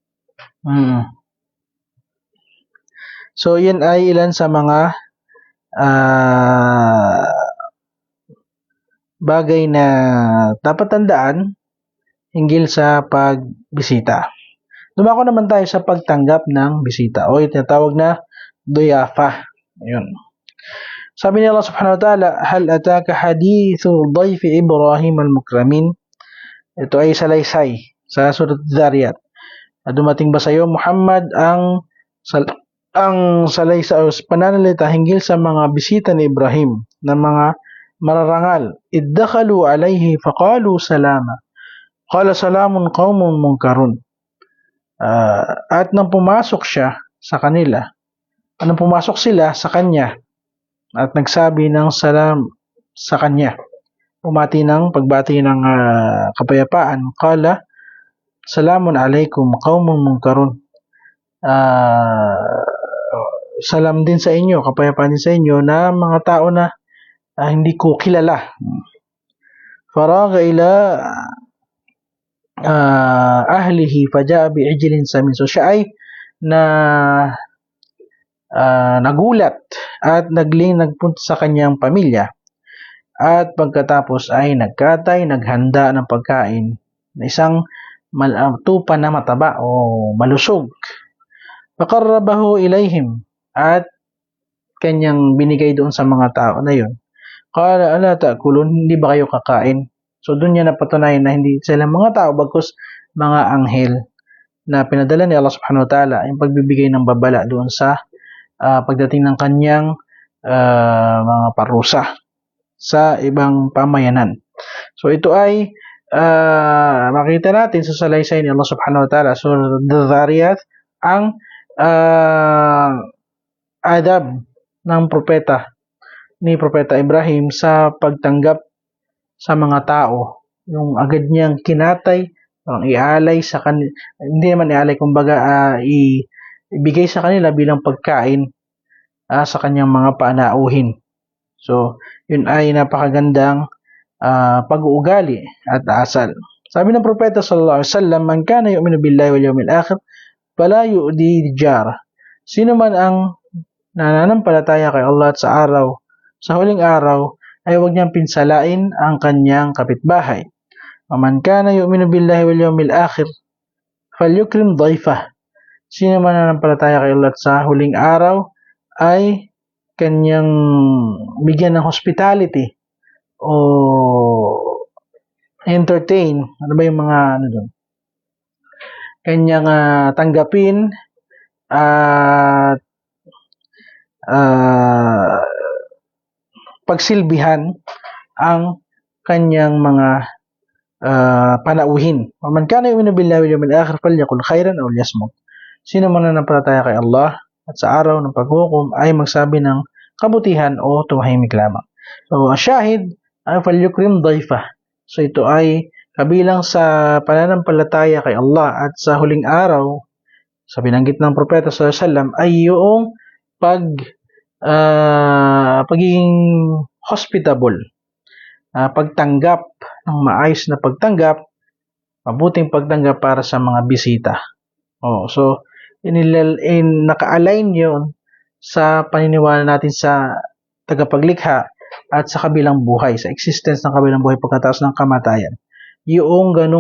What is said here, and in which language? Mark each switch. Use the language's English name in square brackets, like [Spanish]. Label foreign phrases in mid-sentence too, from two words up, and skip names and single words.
[Filipino] So yun ay ilan sa mga bagay na dapat tandaan hinggil sa pagbisita. Dumako naman tayo sa pagtanggap ng bisita o yung tinatawag na duyafa. Ayun. Sabi ni [Arabic] الله سبحانه وتعالى هل أتاك حديث ضيف إبراهيم المكرمين. [Filipino] Ito ay salaysay sa surat Dhariyat. Dumating ba sa iyo Muhammad ang salaysay o pananalita hinggil sa mga bisita ni Ibrahim na mga mararangal. [Arabic] إذ دخلوا عليه فقالوا سلاما. قال سلام قوم منكرون. [Filipino] At nang pumasok siya sa kanila, nang pumasok sila sa kanya at nagsabi ng salam sa kanya, umati ng pagbati ng kapayapaan, [Arabic] قال سلام عليكم قوم منكرون. [Filipino] Salam din sa inyo, kapayapaan din sa inyo na mga tao na hindi ko kilala. [Arabic] فراغ إلى أهله فجاء بعجل سمين. [Filipino] So siya ay nagulat at nagpunta sa kanyang pamilya at pagkatapos ay naghanda ng pagkain na isang tupa na mataba o malusog. [Arabic] فقربه إليهم [Filipino] at kanyang binigay doon sa mga tao na yun. [Arabic] قال ألا تأكلون, [Filipino] hindi ba kayo kakain? So doon niya napatunayan na hindi sila mga tao bagkus mga anghel na pinadala ni Allah [Arabic] سبحانه وتعالى [Filipino] yung pagbibigay ng babala doon sa pagdating ng kanyang mga parusa sa ibang pamayanan. So ito ay makita natin sa salaysay ni Allah [Arabic] سبحانه وتعالى [Filipino] so the Dhariyat ang adab ng ni Propeta Ibrahim sa pagtanggap sa mga tao, yung agad niyang kinatay, ialay sa kanila, hindi naman ialay, kumbaga ibigay sa kanila bilang pagkain sa kanyang mga panauhin. So, yun ay napakagandang pag-uugali at asal. Sabi ng Propeta [Arabic] صلى الله عليه وسلم من كان يؤمن بالله واليوم الآخر فلا يؤذي جار. [Filipino] Sino man ang nananampalataya kay Allah at sa huling araw, ay huwag niyang pinsalain ang kanyang kapitbahay. [Arabic] من كان يؤمن بالله واليوم الآخر فليكرم ضيفه. [Filipino] Sino man nananampalataya kay Allah sa huling araw ay kanyang bigyan ng hospitality o entertain. Ano ba yung mga doon? Kanyang tanggapin at pagsilbihan ang kanyang mga panauhin. [Arabic] من كان يؤمن بالله واليوم الآخر فليقل خيرا أو ليصمت. [Filipino] Sino man nananampalataya kay Allah at sa araw ng paghukom ay magsabi ng kabutihan o tumahimik lamang. So, asyahid ay [Arabic] فليكرم ضيفه. [Filipino] So, ito ay kabilang sa pananampalataya kay Allah at sa huling araw, sa binanggit ng Propeta [Arabic] صلى الله عليه وسلم [Filipino] ay yung pagiging hospitable, pagtanggap ng maayos na pagtanggap, mabuting pagtanggap para sa mga bisita. So naka-align yun sa paniniwala natin sa tagapaglikha at sa kabilang buhay, sa existence ng kabilang buhay pagkatapos ng kamatayan.